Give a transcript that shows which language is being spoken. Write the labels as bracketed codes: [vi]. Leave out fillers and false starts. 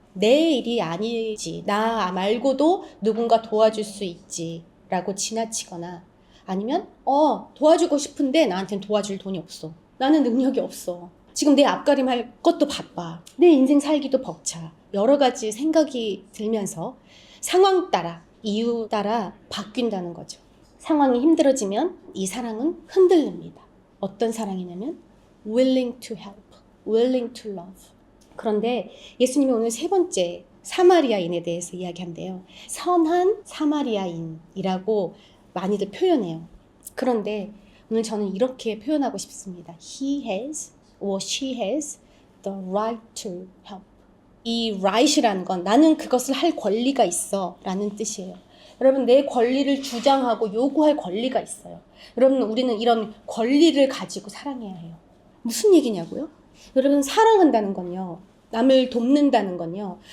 [ko] 내 일이 아니지. 나 말고도 누군가 도와줄 수 있지 라고 지나치거나 아니면 도와주고 싶은데 나한테는 도와줄 돈이 없어. 나는 능력이 없어. 지금 내 앞가림 할 것도 바빠. 내 인생 살기도 벅차. 여러 가지 생각이 들면서 상황 따라, 이유 따라 바뀐다는 거죠. 상황이 힘들어지면 이 사랑은 흔들립니다. 어떤 사랑이냐면 [en] willing to help, willing to love. [ko] 그런데 예수님이 오늘 세 번째 사마리아인에 대해서 이야기한대요. 선한 사마리아인이라고 많이들 표현해요. 그런데 오늘 저는 이렇게 표현하고 싶습니다. [en] He has or she has the right to help. [ko] 이 right이라는 건 나는 그것을 할 권리가 있어 라는 뜻이에요. 여러분 내 권리를 주장하고 요구할 권리가 있어요. 여러분 우리는 이런 권리를 가지고 사랑해야 해요. 무슨 얘기냐고요? 여러분 사랑한다는 건요. 남을 돕는다는 건요.